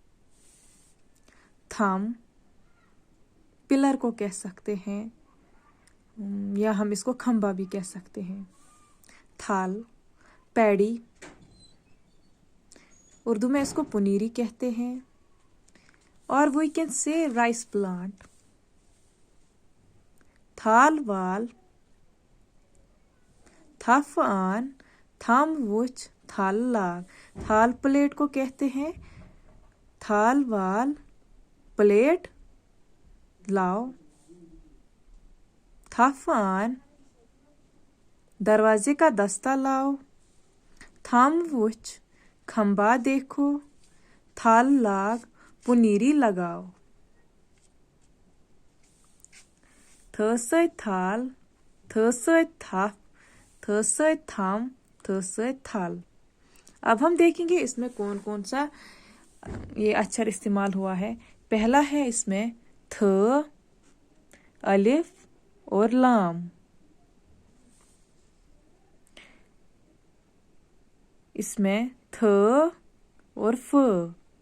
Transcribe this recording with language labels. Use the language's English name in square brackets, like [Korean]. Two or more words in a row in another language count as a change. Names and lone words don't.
[Hindi] थम पिलर को कह सकते हैं, या हम इसको खंबा भी कह सकते हैं। थाल पैडी, उर्दू में इसको पुनीरी कहते हैं, और [English] we can say rice plant. [Kashmiri] थाल वाल, थफ आन, थम वुच, थल लाग। [Hindi] थाल प्लेट को कहते हैं। [Kashmiri] थाल वाल [Hindi] प्लेट लाओ। [Kashmiri] थफ आन [Hindi] दरवाजे का दस्ता लाओ। [Kashmiri] थम वुच [Hindi] खंबा देखो। [Kashmiri] थल लाग [Hindi] पुनीरी लगाओ। [Kashmiri] थ सत थाल, थ सत थफ, थ सत थम, थ सत थल। [Hindi] अब हम देखेंगे इसमें कौन कौन सा ये अक्षर इस्तेमाल हुआ है। पहला है इसमें थ, अलिफ और लाम। इसमें थ और फ।